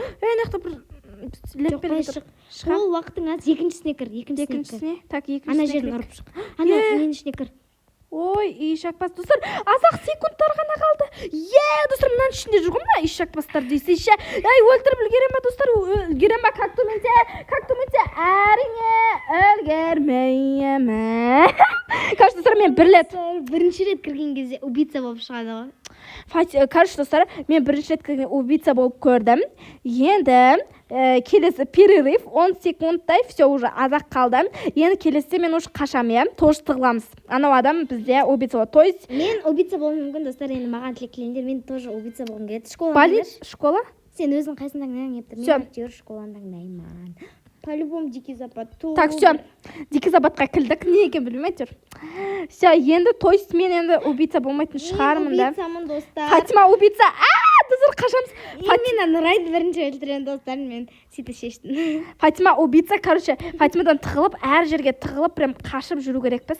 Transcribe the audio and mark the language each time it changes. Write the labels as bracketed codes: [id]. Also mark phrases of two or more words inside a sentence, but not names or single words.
[kk] Мынаяқта бір леппен шық. Ол уақытың аз. Екіншісіне кір. Екіншісіне. Так, екіншісіне. Ана жерін ұрып шық. Ана мен ішіне кір. Ой, ешек бас. Достар, азақ секундтар ғана қалды. Достар, мынаның ішінде жүр ғой мына ешек бастар дейсейші. Өлтіріп үлгерем ба, достар? Үлгерем ба, [ru] как думаете? [kk] Әрине, үлгермеймін. Короче, достар, мен бірінші рет кірген кезде убийца болып шығады ғой. Короче, достар, мен бірінші рет кірген убийца болып көрдім. Енді келесі перерыв 10 секундтай, [ru] все, уже [kk] азақ қалды. Енді келесі мен уже қашам, тоже тығыламыз. Анау адам бізде убийца болады. [ru] То есть [kk] мен убийца болуым мүмкін, достар, енді маған тілеккелеңдер, мен тоже убийца болғым келеді. Школа? Сен өзің қайсын таңдайың ептір? Мен актер школаны таңдаймын. [ru] По-любому Дикий Запад. Так, все, [kk] Дикий Западқа кілдік. Не екен білмейді. Все, енді, [ru] то есть [kk] мен енді убийца болмайтын шығармын да. Мен убийцамын, достар. Фатима убийца. Достар, қашамыз. Мен Нұрайды бірінші өлтірген, достар, мен сөйтіп шештім. Фатима убийца, короче, Фатимадан тығылып, әр жерге тығылып, прям қашып жүру керекпіз.